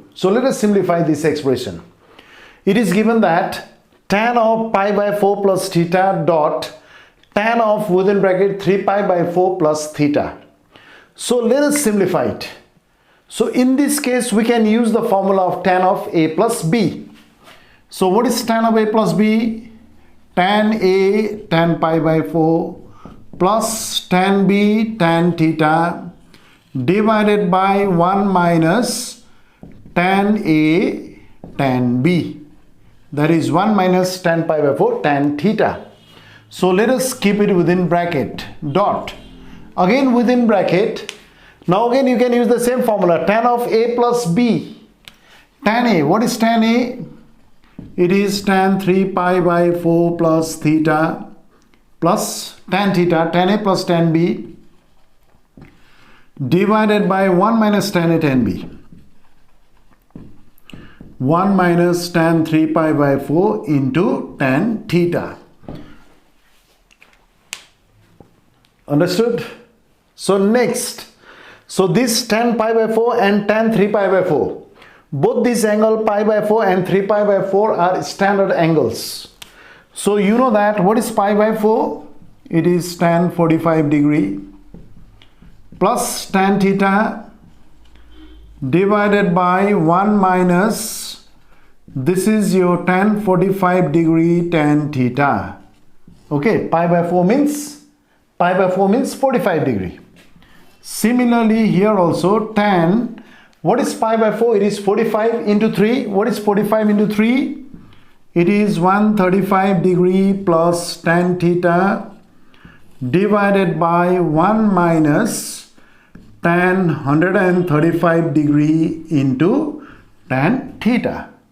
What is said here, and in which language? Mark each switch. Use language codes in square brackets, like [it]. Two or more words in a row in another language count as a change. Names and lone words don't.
[en] So let us simplify this expression. It is given that tan of pi by 4 plus theta dot tan of within bracket 3 pi by 4 plus theta. So let us simplify it. So in this case we can use the formula of tan of a plus b. So what is tan of a plus b? Tan a tan pi by 4 plus tan b tan theta divided by 1 minus tan a tan b. that is 1 minus tan pi by 4 tan theta. So let us keep it within bracket, dot. Again within bracket. Now again you can use the same formula, tan of a plus b. Tan a, what is tan a? It is tan 3 pi by 4 plus theta plus tan theta, tan a plus tan b divided by 1 minus tan a tan b. 1 minus tan 3 pi by 4 into tan theta. Understood? So next, so this tan pi by 4 and tan 3 pi by 4, both this angle pi by 4 and 3 pi by 4 are standard angles. So you know that what is pi by 4? It is tan 45 degree plus tan theta divided by 1 minus, this is your tan 45 degree tan theta. Okay, pi by 4 means 45 degree. Similarly here also tan, what is pi by 4? It is 45 into 3. What is 45 into 3? It is 135 degree plus tan theta divided by 1 minus tan 135 degree into tan theta.